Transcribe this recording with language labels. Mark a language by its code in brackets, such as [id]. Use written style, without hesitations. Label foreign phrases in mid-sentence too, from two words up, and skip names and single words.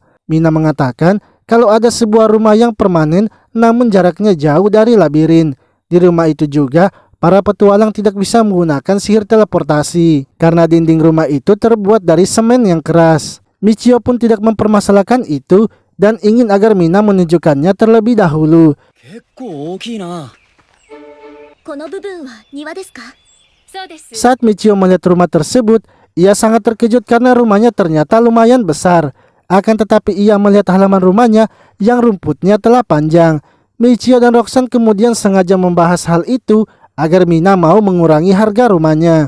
[id] Mina mengatakan kalau ada sebuah rumah yang permanen namun jaraknya jauh dari labirin. Di rumah itu juga, para petualang tidak bisa menggunakan sihir teleportasi karena dinding rumah itu terbuat dari semen yang keras. Michio pun tidak mempermasalahkan itu dan ingin agar Mina menunjukkannya terlebih dahulu. [ja] 結構大きいな。この部分は庭ですか？そうです。 [id] Saat Michio melihat rumah tersebut, ia sangat terkejut karena rumahnya ternyata lumayan besar. Akan tetapi ia melihat halaman rumahnya yang rumputnya telah panjang. Michio dan Roxanne kemudian sengaja membahas hal itu agar Mina mau mengurangi harga rumahnya.